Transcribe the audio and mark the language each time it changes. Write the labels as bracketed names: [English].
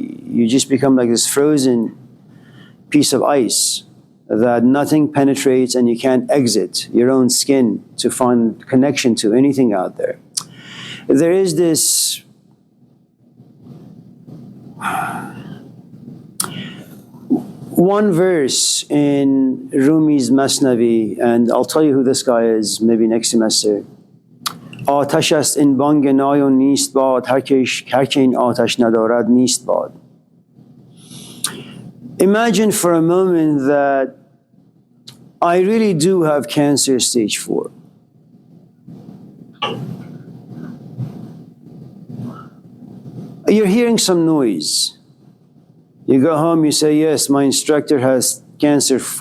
[English] You just become like this frozen piece of ice that nothing penetrates, and you can't exit your own skin to find connection to anything out there. There is this one verse in Rumi's Masnavi, and I'll tell you who this guy is maybe next semester. [Persian] آتش است این بانگ نای و نیست باد هر که این آتش ندارد نیست باد. [English] Imagine for a moment that I really do have cancer stage 4. You're hearing some noise. You go home, you say, yes, my instructor has cancer.